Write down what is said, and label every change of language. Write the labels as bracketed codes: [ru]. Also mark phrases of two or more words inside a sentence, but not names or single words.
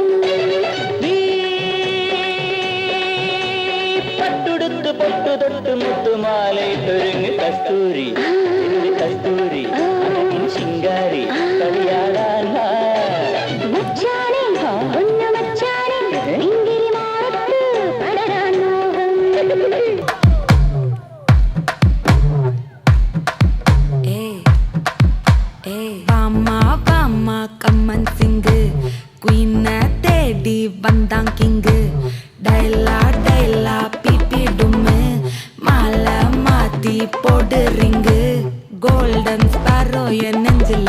[ml] നീ പട്ടുടുത്ത് പൊട്ടു തൊട്ട് മുത്തുമാലയിട്ടൊരുങ്ങ് കസ്തൂരി എന്റെ കസ്തൂരി അഴകിൻ ശിങ്കാരി കളിയാടാൻ വാ മച്ചാനെ ഒന്ന് മച്ചാനെ ഇങ്കിരി മാറത്ത് അടരാൻ മോഹം [ta] வாமா வாமா கம்மன் சிங்கு குயின தேடி வந்தான் கிங்கு டைலா டைலா பிபி டும்மு மாலை மாத்தி போடு ரிங்கு [en] golden sparrow [ta] என் நெஞ்சில